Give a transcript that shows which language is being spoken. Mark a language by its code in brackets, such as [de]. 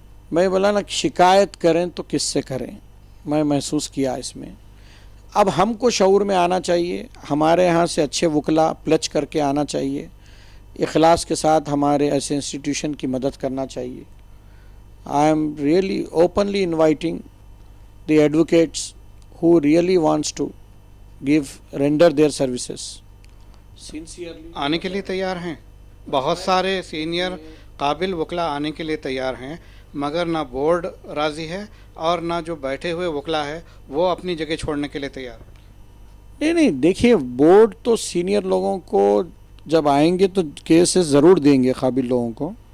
[ur] میں بولا نا شکایت کریں تو کس سے کریں، میں محسوس کیا اس میں. اب ہم کو شعور میں آنا چاہیے، ہمارے ہاں سے اچھے وکلا پلچ کر کے آنا چاہیے. اخلاص کے ساتھ ہمارے ایسے انسٹیٹیوشن کی مدد کرنا چاہیے. [en] I am really openly inviting the advocates who really wants to render their services sincerely. [ur] آنے کے لیے تیار ہیں. بہت سارے سینئر قابل وکلا آنے کے لیے تیار ہیں، مگر نہ بورڈ راضی ہے اور نہ جو بیٹھے ہوئے وکلا ہے وہ اپنی جگہ چھوڑنے کے لیے تیار ہے. نہیں دیکھیے، بورڈ تو سینئر لوگوں کو جب آئیں گے تو کیسز ضرور دیں گے قابل لوگوں کو.